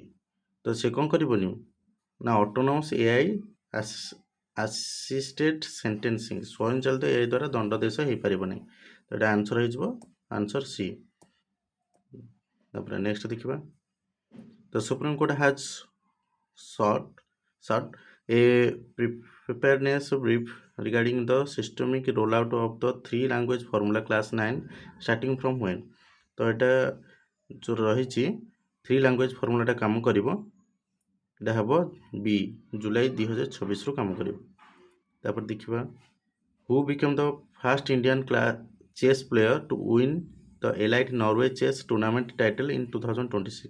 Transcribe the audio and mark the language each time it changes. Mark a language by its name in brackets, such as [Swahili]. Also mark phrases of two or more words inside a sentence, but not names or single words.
[Odia] ତ ସେ କ'ଣ କରିବନି ନା [English] autonomous AI assisted sentencing, [Odia] ସ୍ୱୟଂଚାଳିତ AI ଦ୍ୱାରା ଦଣ୍ଡାଦେଶ ହେଇପାରିବ ନାହିଁ। ତ ଏଇଟା ଆନ୍ସର ହେଇଯିବ ଆନ୍ସର ସି। ତାପରେ ନେକ୍ସଟ ଦେଖିବା [English] the Supreme Court has sought a preparedness brief regarding the systemic rollout of the 3 language formula class 9 starting from when। [Odia] ତ ଏଇଟା ଯେଉଁ ରହିଛି 3 [English] language formulaଟା [Odia] କାମ କରିବ, ଏଇଟା ହେବ ବି ଜୁଲାଇ 2026ରୁ କାମ କରିବ। ତାପରେ ଦେଖିବା [English] who became the first Indian chess player to win the elite Norway chess tournament title in 2026.